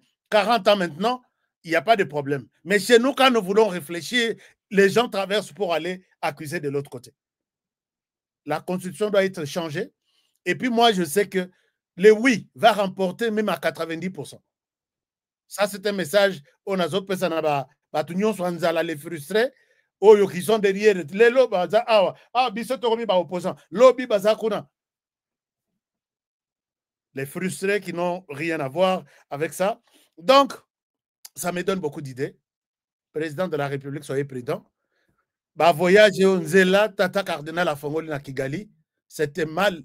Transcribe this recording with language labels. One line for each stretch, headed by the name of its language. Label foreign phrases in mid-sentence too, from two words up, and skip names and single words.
French: 40 ans maintenant, il n'y a pas de problème. Mais chez nous, quand nous voulons réfléchir, les gens traversent pour aller accuser de l'autre côté. La constitution doit être changée. Et puis moi, je sais que le oui va remporter même à 90%.
Lingala: Ça, c'est un message.
French: On a d'autres personnes
Lingala: bato nyonso anzala
French: les frustrés
Lingala: oyo
French: qui sont derrière
Lingala: lelo baza awa biso tokomi ba opposant lobi baza kuna.
French: Les frustrés qui n'ont rien à voir avec ça. Donc ça me donne beaucoup d'idées. Président de la République, soyez prudent.
Lingala: Bah voyage Nzela tata cardinal Afongoli na Kigali,
French: c'était mal.